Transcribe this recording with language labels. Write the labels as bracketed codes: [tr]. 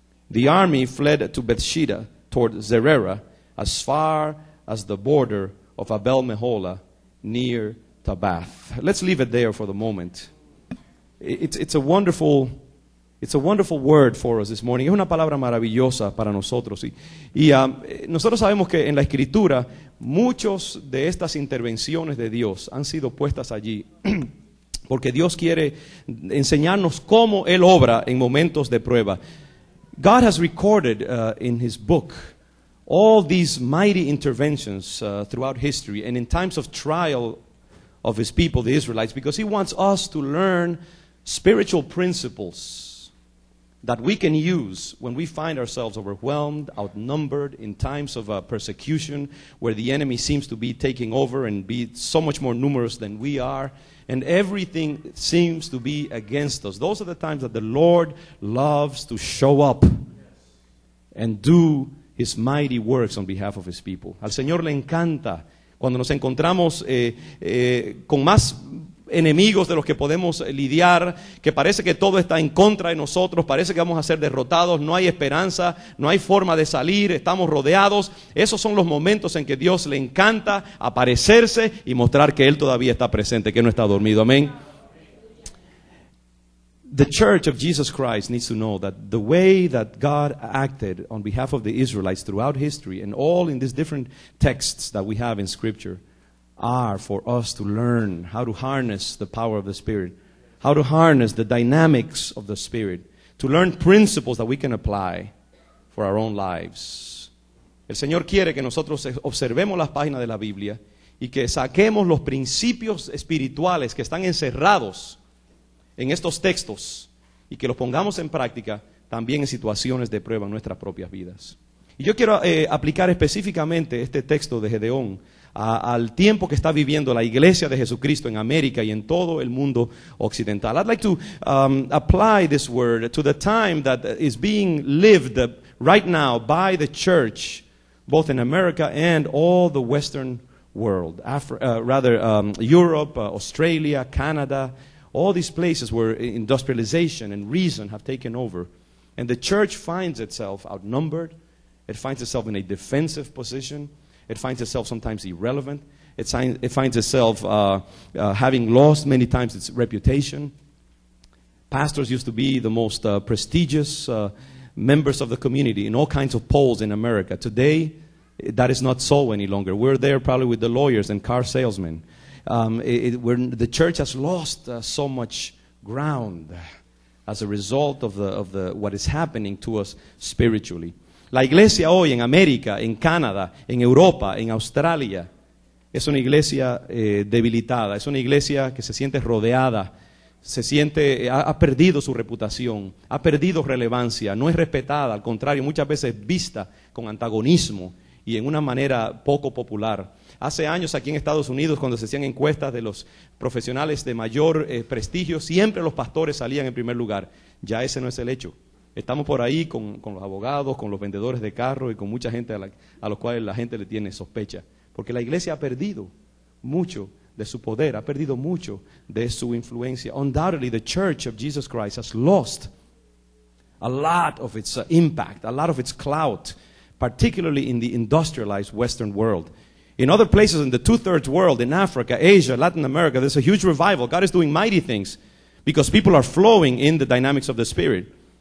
[en] The army fled to Bethsheba toward Zererah, as far as the border of Abel Meholah near Tabath. Let's leave it there for the moment. It's a wonderful word for us this morning. [es] Es una palabra maravillosa para nosotros. Y nosotros sabemos que en la Escritura muchos de estas intervenciones de Dios han sido puestas allí porque Dios quiere enseñarnos cómo Él obra en momentos de prueba. [en] God has recorded in His book all these mighty interventions throughout history and in times of trial of His people, the Israelites, because He wants us to learn spiritual principles that we can use when we find ourselves overwhelmed, outnumbered, in times of persecution, where the enemy seems to be taking over and be so much more numerous than we are, and everything seems to be against us. Those are the times that the Lord loves to show up and do His mighty works on behalf of His people. [es] Al Señor le encanta cuando nos encontramos con más enemigos de los que podemos lidiar, que parece que todo está en contra de nosotros, parece que vamos a ser derrotados, no hay esperanza, no hay forma de salir, estamos rodeados. Esos son los momentos en que Dios le encanta aparecerse y mostrar que Él todavía está presente, que no está dormido. Amén. [en] The church of Jesus Christ needs to know that the way that God acted on behalf of the Israelites throughout history and all in these different texts that we have in Scripture are for us to learn how to harness the power of the Spirit, how to harness the dynamics of the Spirit, to learn principles that we can apply for our own lives. [es] El Señor quiere que nosotros observemos las páginas de la Biblia y que saquemos los principios espirituales que están encerrados en estos textos y que los pongamos en práctica también en situaciones de prueba en nuestras propias vidas. Y yo quiero aplicar específicamente este texto de Gedeón al tiempo que está viviendo la iglesia de Jesucristo en América y en todo el mundo occidental. [en] I'd like to apply this word to the time that is being lived right now by the church, both in America and all the Western world, Europe, Australia, Canada, all these places where industrialization and reason have taken over. And the church finds itself outnumbered. It finds itself in a defensive position. It finds itself sometimes irrelevant. It finds itself having lost many times its reputation. Pastors used to be the most prestigious members of the community in all kinds of polls in America. Today, that is not so any longer. We're there probably with the lawyers and car salesmen. The church has lost so much ground as a result of what is happening to us spiritually. [es] La iglesia hoy en América, en Canadá, en Europa, en Australia, es una iglesia debilitada, es una iglesia que se siente rodeada, ha perdido su reputación, ha perdido relevancia, no es respetada, al contrario, muchas veces vista con antagonismo y en una manera poco popular. Hace años aquí en Estados Unidos, cuando se hacían encuestas de los profesionales de mayor prestigio, siempre los pastores salían en primer lugar. Ya ese no es el hecho. Estamos por ahí con los abogados, con los vendedores de carros y con mucha gente a los cuales la gente le tiene sospecha. Porque la iglesia ha perdido mucho de su poder, ha perdido mucho de su influencia. [en] Undoubtedly, the church of Jesus Christ has lost a lot of its impact, a lot of its clout, particularly in the industrialized Western world. In other places in the two-thirds world, in Africa, Asia, Latin America, there's a huge revival. God is doing mighty things because people are flowing in the dynamics of the Spirit.